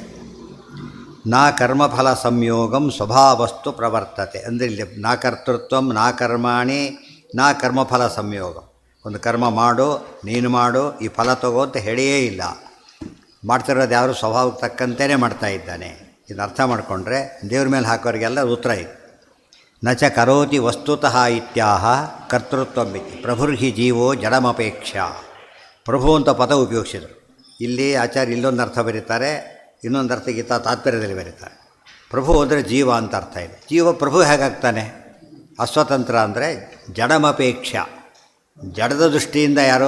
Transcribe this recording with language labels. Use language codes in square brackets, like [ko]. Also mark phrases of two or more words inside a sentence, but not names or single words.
[sa] ನಾ ಕರ್ಮಫಲ ಸಂಯೋಗಂ ಸ್ವಭಾವಸ್ತು ಪ್ರವರ್ತತೆ [kn] ಅಂದರೆ ಇಲ್ಲಿ [sa] ನಾ ಕರ್ತೃತ್ವಂ ನಾ ಕರ್ಮಾಣಿ ನಾ ಕರ್ಮಫಲ ಸಂಯೋಗಂ. [kn] ಒಂದು ಕರ್ಮ ಮಾಡು, ನೀನು ಮಾಡು, ಈ ಫಲ ತಗೋ ಅಂತ ಹೇಳಿಯೇ ಇಲ್ಲ. ಮಾಡ್ತಿರೋದು ಯಾರು ಸ್ವಭಾವಕ್ಕೆ ತಕ್ಕಂತೆಯೇ ಮಾಡ್ತಾ ಇದ್ದಾನೆ. ಇದನ್ನು ಅರ್ಥ ಮಾಡಿಕೊಂಡ್ರೆ ದೇವ್ರ ಮೇಲೆ ಹಾಕೋರಿಗೆಲ್ಲ ಉತ್ತರ ಇದೆ. [sa] ನ ಚ ಕರೋತಿ ವಸ್ತುತಃ ಇತ್ಯಾಹ ಕರ್ತೃತ್ವಂ ಇತಿ ಪ್ರಭುರ್ಹಿ ಜೀವೋ ಜಡಮಪೇಕ್ಷ. [kn] ಪ್ರಭು ಅಂತ ಪದ ಉಪಯೋಗಿಸಿದರು. ಇಲ್ಲಿ ಆಚಾರ್ಯ ಇಲ್ಲೊಂದು ಅರ್ಥ ಬರೀತಾರೆ, ಇನ್ನೊಂದು ಅರ್ಥ ಗೀತಾ ತಾತ್ಪರ್ಯದಲ್ಲಿ ಬರೀತಾರೆ. ಪ್ರಭು ಅಂದರೆ ಜೀವ ಅಂತ ಅರ್ಥ ಇದೆ. ಜೀವ ಪ್ರಭು ಹೇಗಾಗ್ತಾನೆ? ಅಸ್ವತಂತ್ರ ಅಂದರೆ ಜಡಮಪೇಕ್ಷ, ಜಡದ ದೃಷ್ಟಿಯಿಂದ ಯಾರು?